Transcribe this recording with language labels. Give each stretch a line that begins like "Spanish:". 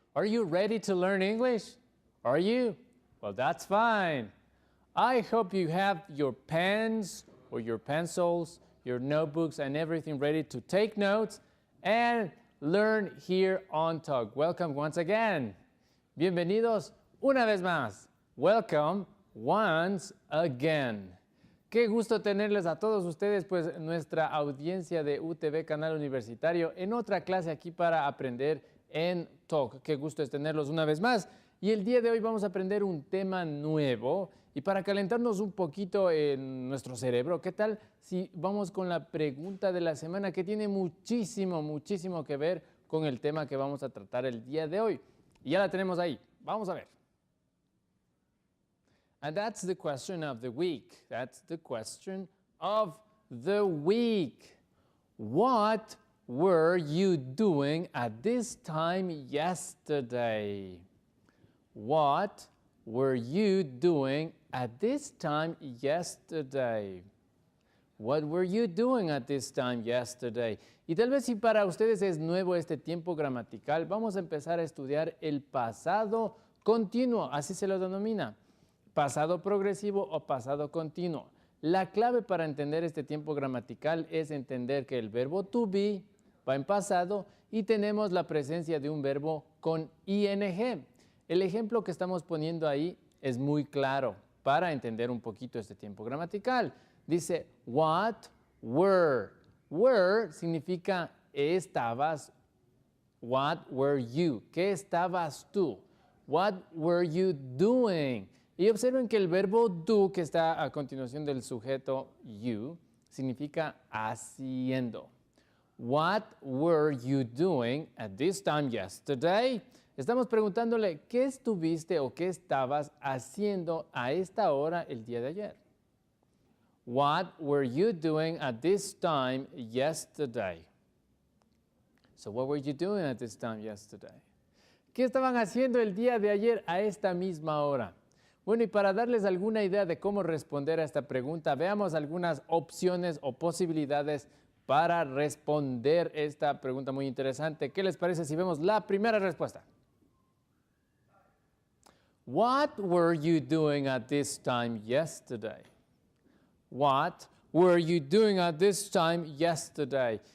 English: Are you ready to learn English? Are you? Well, that's fine. I hope you have your pens or your pencils, your notebooks, and everything ready to take notes and learn here on Talk. Welcome once again.
Spanish: Bienvenidos una vez más.
English: Welcome once again.
Spanish: Qué gusto tenerles a todos ustedes, pues nuestra audiencia de UTV Canal Universitario en otra clase aquí para aprender en Talk. Qué gusto es tenerlos una vez más. Y el día de hoy vamos a aprender un tema nuevo y para calentarnos un poquito en nuestro cerebro, ¿qué tal si vamos con la pregunta de la semana que tiene muchísimo que ver con el tema que vamos a tratar el día de hoy? Y ya la tenemos ahí. Vamos a ver.
English: And that's the question of the week. That's the question of the week. What were you doing at this time yesterday? What were you doing at this time yesterday? What were you doing at this time yesterday?
Spanish: Y tal vez si para ustedes es nuevo este tiempo gramatical, vamos a empezar a estudiar el pasado continuo, así se lo denomina. Pasado progresivo o pasado continuo. La clave para entender este tiempo gramatical es entender que el verbo to be va en pasado y tenemos la presencia de un verbo con ing. El ejemplo que estamos poniendo ahí es muy claro para entender un poquito este tiempo gramatical. Dice,
English: what were. Were
Spanish: significa estabas.
English: What were you?
Spanish: ¿Qué estabas tú?
English: What were you doing?
Spanish: Y observen que el verbo do, que está a continuación del sujeto you, significa haciendo.
English: What were you doing at this time yesterday?
Spanish: Estamos preguntándole, ¿qué estuviste o qué estabas haciendo a esta hora el día de ayer?
English: What were you doing at this time yesterday? So what were you doing at this time yesterday?
Spanish: ¿Qué estaban haciendo el día de ayer a esta misma hora? Bueno, y para darles alguna idea de cómo responder a esta pregunta, veamos algunas opciones o posibilidades para responder esta pregunta muy interesante. ¿Qué les parece si vemos la primera respuesta?
English: What were you doing at this time yesterday? What were you doing at this time yesterday?